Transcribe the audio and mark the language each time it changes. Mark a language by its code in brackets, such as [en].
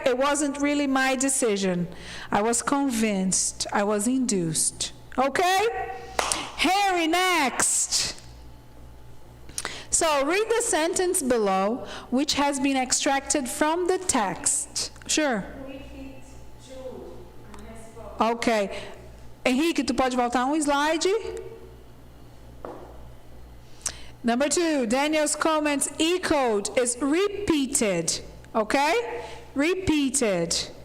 [en] It wasn't really my decision. I was convinced, I was induced. Okay? Harry, next. So read the sentence below, which has been extracted from the text. Sure. Ok. [pt] Henrique, tu pode voltar slide? [en] Number 2, Daniel's comments echoed is repeated. Okay? Repeated.